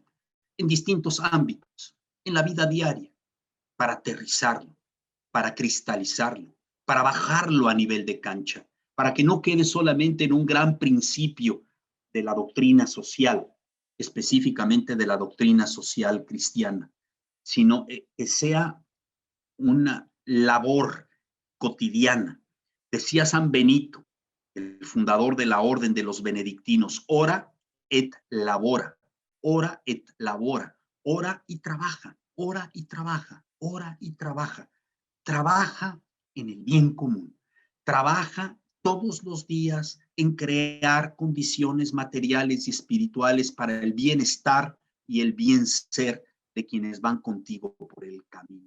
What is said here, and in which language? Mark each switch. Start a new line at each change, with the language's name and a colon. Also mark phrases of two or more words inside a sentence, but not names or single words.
Spanish: en distintos ámbitos, en la vida diaria, para aterrizarlo, para cristalizarlo, para bajarlo a nivel de cancha, para que no quede solamente en un gran principio de la doctrina social, específicamente de la doctrina social cristiana, sino que sea una labor cotidiana. Decía San Benito, el fundador de la orden de los benedictinos,
Latin: ora et labora, ora et labora,
Spanish: ora y trabaja, ora y trabaja, ora y trabaja. Trabaja en el bien común, trabaja todos los días en crear condiciones materiales y espirituales para el bienestar y el bien ser de quienes van contigo por el camino.